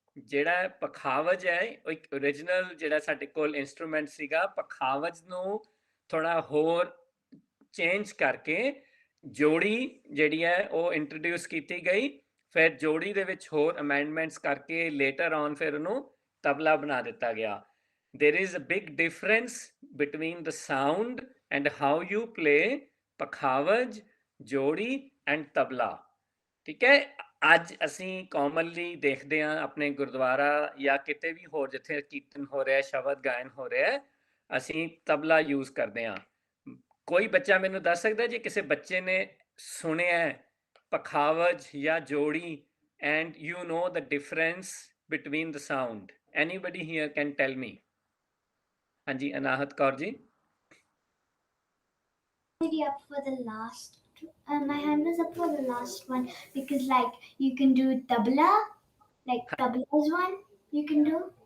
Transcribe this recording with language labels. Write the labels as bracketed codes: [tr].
[pa] ਜਿਹੜਾ ਪਖਾਵਜ ਹੈ ਉਹ ਇੱਕ ਓਰੀਜਨਲ ਜਿਹੜਾ ਸਾਡੇ ਕੋਲ ਇੰਸਟਰੂਮੈਂਟ ਸੀਗਾ। ਪਖਾਵਜ ਨੂੰ ਥੋੜਾ ਹੋਰ ਚੇਂਜ ਕਰਕੇ ਜੋੜੀ ਜਿਹੜੀ ਹੈ ਉਹ ਇੰਟਰੋਡਿਊਸ ਕੀਤੀ ਗਈ। ਫਿਰ ਜੋੜੀ ਦੇ ਵਿੱਚ ਹੋਰ ਅਮੈਂਡਮੈਂਟਸ ਕਰਕੇ ਲੇਟਰ ਔਨ ਫਿਰ ਉਹਨੂੰ ਤਬਲਾ ਬਣਾ ਦਿੱਤਾ ਗਿਆ। [en] There is a big difference between the sound and how you play pakhawaj, jodi and tabla, [pa] ਠੀਕ ਹੈ। ਅੱਜ ਅਸੀਂ ਕਾਮਨਲੀ ਦੇਖਦੇ ਹਾਂ ਆਪਣੇ ਗੁਰਦੁਆਰਾ ਜਾਂ ਕਿਤੇ ਵੀ ਹੋਰ ਜਿੱਥੇ ਕੀਰਤਨ ਹੋ ਰਿਹਾ, ਸ਼ਬਦ ਗਾਇਨ ਹੋ ਰਿਹਾ, ਅਸੀਂ ਤਬਲਾ ਯੂਜ਼ ਕਰਦੇ ਹਾਂ। ਕੋਈ ਬੱਚਾ ਮੈਨੂੰ ਦੱਸ ਸਕਦਾ ਜੇ ਕਿਸੇ ਬੱਚੇ ਨੇ ਸੁਣਿਆ ਪਖਾਵਜ ਜਾਂ ਜੋੜੀ [en] and you know the difference between the sound? Anybody here can tell me? [pa] ਹਾਂਜੀ, ਅਨਾਹਤ Kaur ji. [en] Up for the last, my hand was up for the last one because like you can do tabla, like tabla's one you can do.